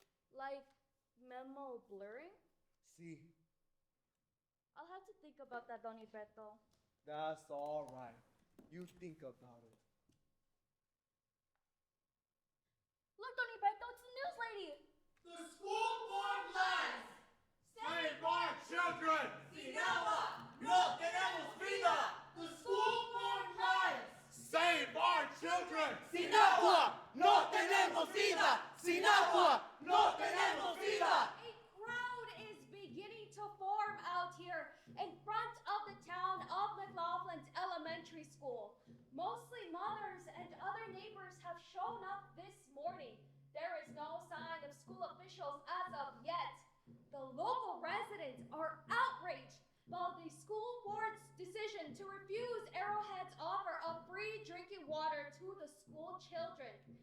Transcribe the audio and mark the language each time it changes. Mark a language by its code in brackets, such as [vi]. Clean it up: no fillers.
[en] Like memo blurring? See, I'll have to think about that, Don Iberto. that's all right. You think about it. Look, Don Iberto, it's the news lady. The school board lies. Save our children. [es] Sinaloa, no tenemos vida. [en] The school board lies. Save our children. [es] Sinaloa, no tenemos vida. Sinaloa, no tenemos vida. [en] A crowd is beginning to form out here in front of the town of McLaughlin's elementary school. Mostly mothers and other neighbors have shown up this morning. There is no sign of school officials as of yet. The local residents are outraged by the school board's decision to refuse Arrowhead's offer of free drinking water to the school children.